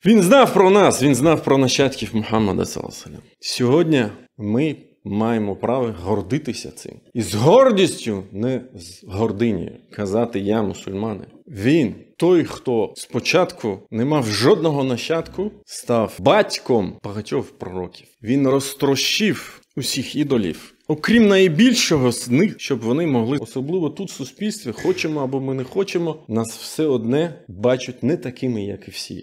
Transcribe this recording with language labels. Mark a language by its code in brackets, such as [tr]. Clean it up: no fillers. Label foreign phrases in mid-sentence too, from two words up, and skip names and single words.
[uk] Він знав про нас, він знав про нащадків Мухаммада, [ar] صلى الله عليه وسلم. [uk] Сьогодні ми маємо право гордитися цим. І з гордістю, не з гординею, казати «я мусульманин». Він, той, хто спочатку не мав жодного нащадку, став батьком багатьох пророків. Він розтрощив усіх ідолів. Окрім найбільшого з них, щоб вони могли, особливо тут в суспільстві, хочемо або ми не хочемо, нас все одне бачать не такими, як і всі.